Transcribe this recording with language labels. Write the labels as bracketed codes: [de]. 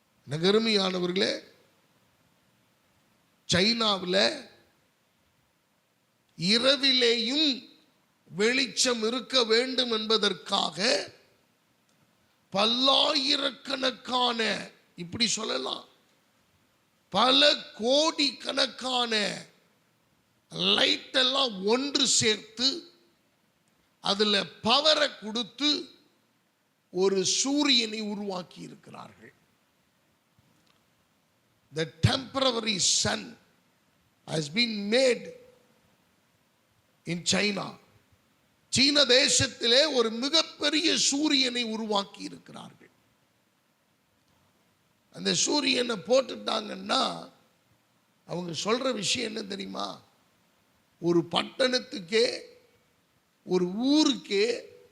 [ta] அருமையானவர்களே, சைனாவில் இரவிலேயும் வெளிச்சம் இருக்க வேண்டும் என்பதற்காக பல்லாயிரக்கணக்கான, இப்படி சொல்லலாம், பல கோடி கணக்கான லைட் எல்லாம் ஒன்று சேர்த்து அதுல பவரை கொடுத்து ஒரு சூரியனை உருவாக்கி இருக்கிறார்கள். [en] The temporary sun has been made in China. [ta] சீன தேசத்திலே ஒரு மிகப்பெரிய சூரியனை உருவாக்கி இருக்கிறார்கள். அந்த சூரியனை போட்டுட்டாங்கன்னா அவங்க சொல்ற விஷயம் என்ன தெரியுமா? ஒரு பட்டணத்துக்கே ஒரு ஊருக்கே